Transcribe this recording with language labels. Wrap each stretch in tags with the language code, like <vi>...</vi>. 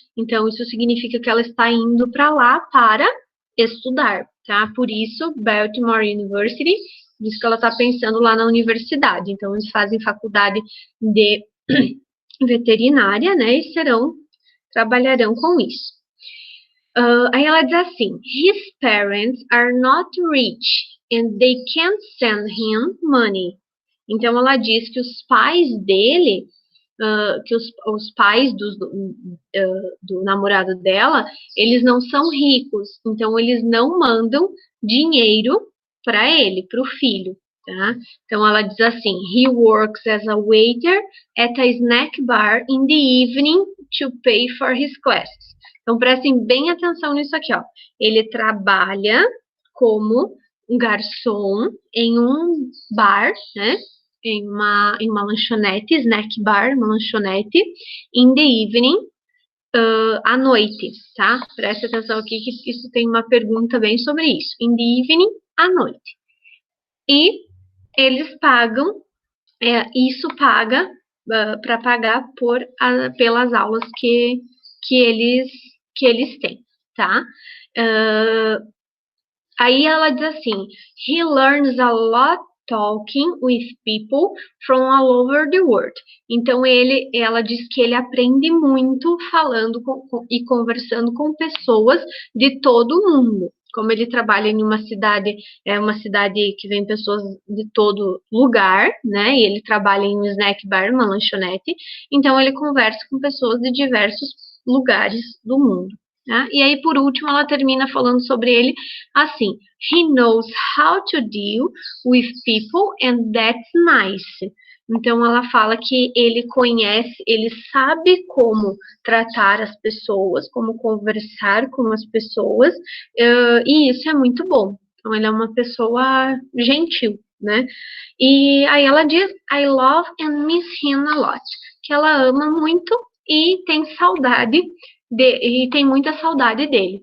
<pt>Então, isso significa que ela está indo para lá para estudar, tá? Por isso, Baltimore University Por isso que ela está pensando lá na universidade. Então, eles fazem faculdade de veterinária, né? E trabalharão com isso. Aí ela diz assim:</pt> <en>His parents are not rich and they can't send him money.</en> <pt>Então ela diz que os pais dele, que os pais do namorado dela, eles não são ricos, então eles não mandam dinheiro para ele, para o filho. Tá? Então ela diz assim:</pt> <en>He works as a waiter at a snack bar in the evening to pay for his classes.</en> <pt>Então prestem bem atenção nisso aqui, ó. Ele trabalha como um garçom em um bar, né? Em uma lanchonete, snack bar, uma lanchonete,</pt> <en>in the evening,</en> <pt>à noite, tá? Preste atenção aqui que isso tem uma pergunta bem sobre isso.</pt> <en>In the evening,</en> <pt>à noite. E eles pagam, isso paga para pagar pelas aulas que eles têm, tá? Aí ela diz assim:</pt> <en>He learns a lot talking with people from all over the world.</en> <pt>Então ela diz que ele aprende muito falando e conversando com pessoas de todo o mundo. Como ele trabalha em uma cidade que vem pessoas de todo lugar, né? E ele trabalha em um snack bar, uma lanchonete. Então ele conversa com pessoas de diversos lugares do mundo. Tá? E aí, por último, ela termina falando sobre ele assim:</pt> <en>He knows how to deal with people and that's nice.</en> <pt>Então, ela fala que ele sabe como tratar as pessoas, como conversar com as pessoas, e isso é muito bom. Então, ele é uma pessoa gentil, né? E aí ela diz:</pt> <en>I love and miss him a lot.</en> <pt>Que ela ama muito e tem saudade e tem muita saudade dele.</pt>